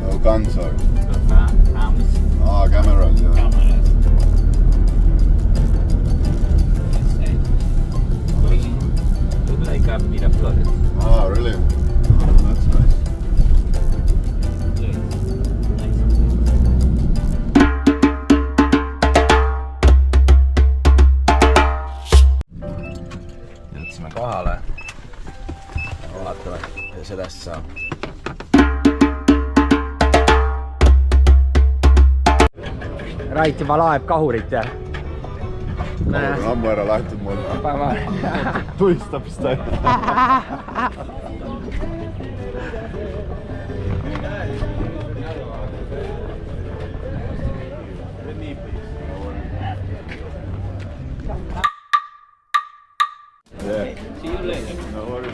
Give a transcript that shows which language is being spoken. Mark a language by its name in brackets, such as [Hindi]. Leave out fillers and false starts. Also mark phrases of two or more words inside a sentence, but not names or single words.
[English] guns are? Arms. Cameras, yeah. Cameras. Look like a Miraflores. Really? That's nice. [Estonian] Jõudsime kohale. Vaatame, ja sellest saab. Rait juba laeb kahurit ja On ammu ära lähtud mul. Tulistab seda. [English] Yeah. See you later. No worries.